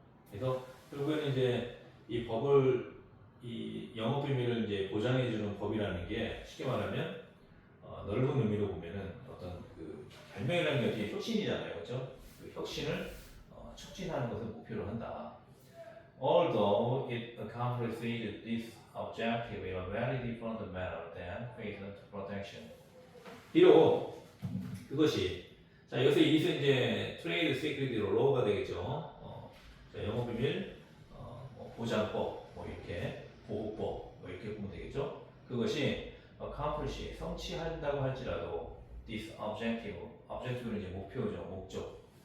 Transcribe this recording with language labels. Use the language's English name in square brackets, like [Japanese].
[Korean] 그래서 결국에는 이제 이 법을 이 영업 비밀을 이제 보장해주는 법이라는 게 쉽게 말하면 넓은 의미로 보면은 어떤 그 발명이라는 게 어떻게 혁신이잖아요, 그렇죠? 그 혁신을 촉진하는 것을 목표로 한다. [English] Although it accomplishes this objective in a very different manner than patent protection. [Korean] 비록 그것이 자 여기서 이제 트레이드 시크릿 로가 되겠죠. 자, 영업 비밀 보장법 이렇게 보호법 이렇게 보면 되겠죠. 그것이 accomplish 성취한다고 할지라도 this objective는 이제 목표죠, 목적.